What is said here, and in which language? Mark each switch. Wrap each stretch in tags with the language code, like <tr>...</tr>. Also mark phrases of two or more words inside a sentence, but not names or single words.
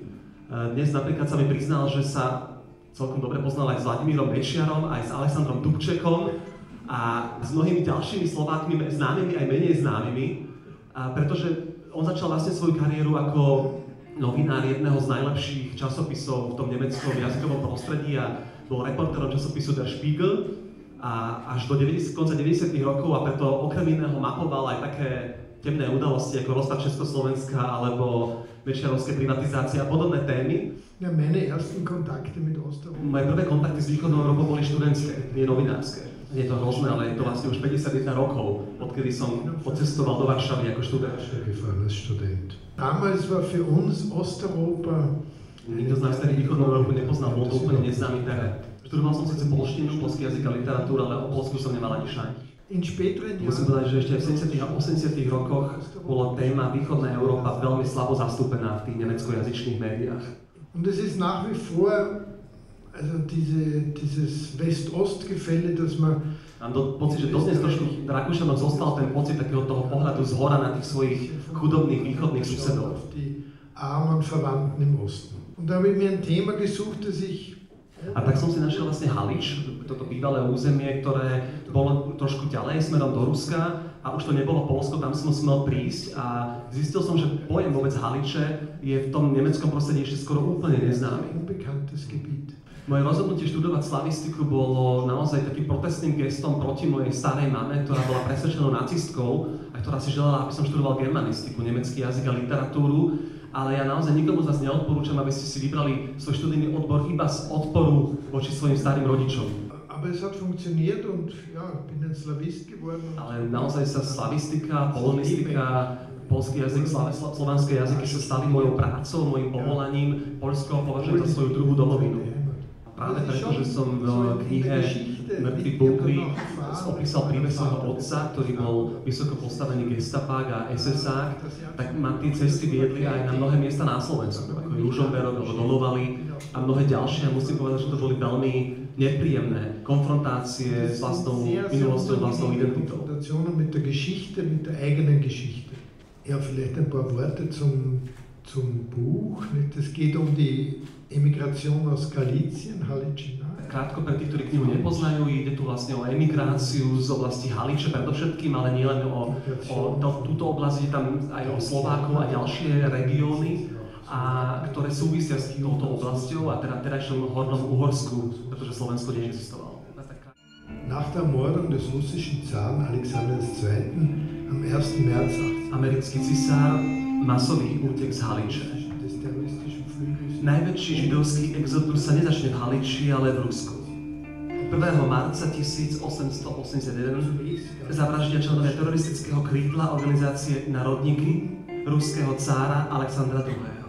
<sk>Dnes napríklad sa mi priznal, že sa celkom dobre poznal aj s Vladimírom Mečiarom, aj s Alexandrom Dubčekom a s mnohými ďalšími Slovákmi, známymi aj menej známymi, pretože on začal vlastne svoju kariéru ako novinár jedného z najlepších časopisov v tom nemeckom jazykovom prostredí a bol reportérom časopisu Der Spiegel a až do konca 90. rokov a preto okrem iného mapoval aj také temné udalosti ako rozpad Československa alebo mečiarovské privatizácie a podobné témy.</sk> <de>Ja, meine ersten Kontakte mit Osteuropa.</de> <sk>Moje prvé kontakty s východnou Európou boli študentské, nie novinárske. Je to hrozné, ale je to vlastne už 51 rokov, odkedy som odcestoval do Varšavy ako študent.</sk> <de>Damals war für uns Osteuropa.</de> <sk>Nikto z nás tedy východnú Európu nepoznal, bol to úplne neznámy terén. Študoval som síce polštinu, polský jazyk a literatúru, ale o Polsku som nemal ani šajn. Musím povedať, že ešte v 70. a 80. rokoch bola téma východná Európa veľmi slabo zastúpená v tých nemeckojazyčných médiách.</sk> <de>Und es ist nach wie vor also dieses West-Ost-Gefälle, dass man...</de> <sk>Mám pocit, že dosť trošku Rakúšanom zostal ten pocit takého toho pohľadu z hora na tých svojich chudobných východných susedov.</sk> <de>Die armen Verwandten im Osten. Und da habe ich mir ein Thema gesucht, das ich...</de> <sk>A tak som si našiel vlastne Halič, toto bývalé územie, ktoré bolo trošku ďalej smerom do Ruska a už to nebolo Poľsko, tam som smel prísť a zistil som, že pojem vôbec Haliče je v tom nemeckom prostredí ešte skoro úplne neznámy. Moje rozhodnutie študovať slavistiku bolo naozaj takým protestným gestom proti mojej starej mame, ktorá bola presvedčenou nacistkou a ktorá si želala, aby som študoval germanistiku, nemecký jazyk a literatúru. Ale ja naozaj nikomu z vás neodporúčam, aby ste si vybrali svoj študijný odbor iba z odporu voči svojim starým rodičom.</sk> <de>Aber es hat funktioniert und ja, bin ein Slavist geworden.</de> <sk>Ale naozaj sa slavistika, polonistika, polský jazyk, slovanské jazyky sa stali mojou prácou, mojím povolaním. Poľsko považuje za svoju druhú domovinu. Práve preto, že som v knihe Mŕtvi bunkry opísal príbeh svojho otca, ktorý bol vysoko postavený gestapák a SS-ák, tak ma tie cesty viedli aj na mnohé miesta na Slovensku, ako Ružomberok alebo Donovali a mnohé ďalšie. A musím povedať, že to boli veľmi nepríjemné konfrontácie s vlastnou minulosťou, vlastnou identitou.</sk> <de>Mit der Geschichte, mit der eigenen Geschichte. Ja, vielleicht ein paar Worte zum Buch. Es geht um die Emigration aus Galizien, Halicina.</de> <sk>Krátko pre tých, ktorí knihu nepoznajú, ide tu vlastne o emigráciu z oblasti Haliče predovšetkým, ale nielen o túto oblasť, je tam aj o Slovákov a ďalšie regióny, ktoré súvisia s touto oblasťou a teda terajšom Hornom Uhorsku, pretože Slovensko neexistovalo.</sk> <de>Nach der Ermordung des russischen Zaren Alexanders II. Am 1. März 18.</de> <sk>Americký cisár masový útek z Haliče. Najväčší židovský exodus sa nezačne v Haliči, ale v Rusku. 1. marca 1881 zavraždia členovia teroristického krídla organizácie Národníky ruského cára Alexandra II.</sk>